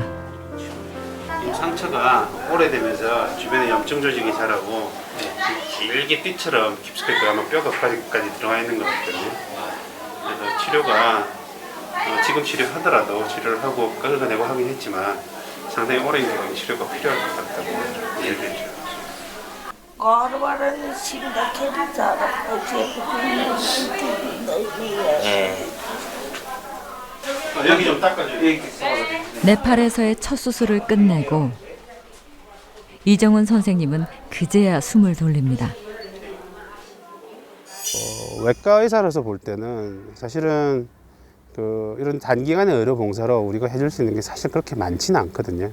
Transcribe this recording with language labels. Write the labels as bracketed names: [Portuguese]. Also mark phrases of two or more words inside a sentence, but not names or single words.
[Korean] 이 상처가 오래되면서 주변에 염증 조직이 자라고 길게 띠처럼 깊숙하게 아마 뼈가 까지 들어가 있는 것 같거든요. 그래서 치료가 지금 치료하더라도 치료를 하고 긁어내고 하긴 했지만 상당히 오랜 기간 치료가 필요할 것 같다고 얘기했죠. [Nepali] घरबाट निस्किँदाखेरि झरक उठेको पनि [Korean] 네. 여기 좀 닦아줘요. 네팔에서의 첫 수술을 끝내고 이정훈 선생님은 그제야 숨을 돌립니다. 외과 의사로서 볼 때는 사실은 이런 단기간의 의료 봉사로 우리가 해줄 수 있는 게 사실 그렇게 많지는 않거든요.